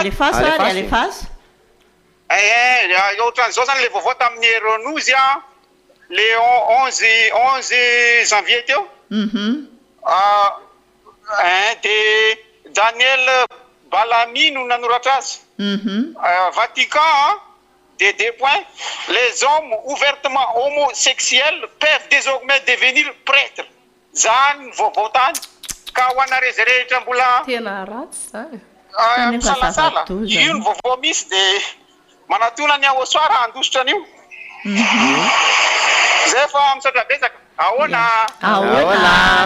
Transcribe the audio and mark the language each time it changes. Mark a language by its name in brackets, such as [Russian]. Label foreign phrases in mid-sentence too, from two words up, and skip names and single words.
[Malagasy] alefaso ary alefaso ohatran'izao zany le vaovao tamin'ny Renozy le 11 janvier teo de Daniel Balami no nanoratra azy Vatican [French] de 2 points les hommes ouvertement homosexuels peuvent désormais devenir prêtres [Malagasy] zany vaovao tany ka ho ana rehetrarehetra mbola tena ratsy zany misalasala io ny vaovao misy de manatona ny ahosoara andositra an'io zay fa misaotra betsaka ahoana